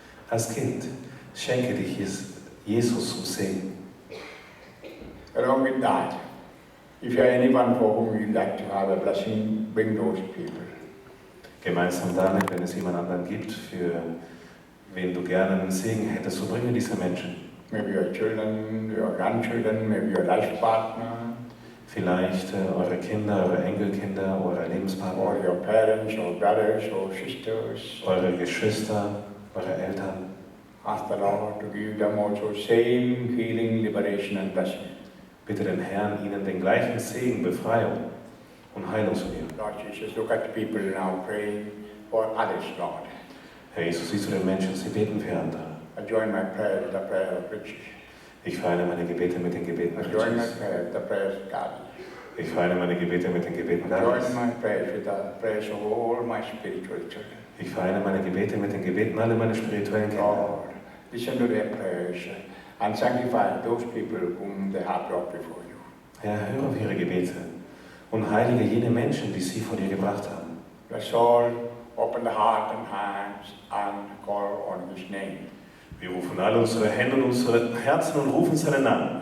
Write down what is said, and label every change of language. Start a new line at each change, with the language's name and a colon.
German: Als Kind schenke dich Jesus zum Segen.
English: Along with that, if you are anyone for whom you like to have a blessing, bring those people.
German: Gemeinsam damit, wenn es jemand anderen gibt, für wen du gerne einen Segen hättest, so bringe diese Menschen.
English: Maybe your children, your grandchildren, maybe your life partner,
German: Vielleicht eure Kinder, eure Enkelkinder, eure Lebenspartner,
English: or your parents, or brothers, or sisters.
German: eure Geschwister, eure Eltern.
English: Ask the Lord to give them also same healing, liberation and blessing.
German: Bitte den Herrn, ihnen den gleichen Segen, Befreiung und Heilung zu geben.
English: Lord Jesus, look at the people now praying for others, Lord.
German: Herr Jesus, siehst du den Menschen, sie beten für andere.
English: I join my prayer with the prayer of Richie.
German: Ich vereine meine Gebete mit den Gebeten
English: I join my
German: Richards.
English: prayer with the prayers of Gabi.
German: Ich vereine meine Gebete mit den Gebeten
English: I join
German: Garis.
English: my prayers with the prayers of all my spiritual children.
German: Ich vereine meine Gebete mit den Gebeten aller meiner spirituellen Kinder.
English: Lord, listen to their prayers and sanctify those people whom they have brought before you.
German: Herr, höre auf ihre Gebete und heilige jene Menschen, die sie vor dir gebracht haben.
English: Let's all open the heart and hands and call on His name.
German: Wir rufen alle unsere Hände und unsere Herzen und rufen seinen Namen.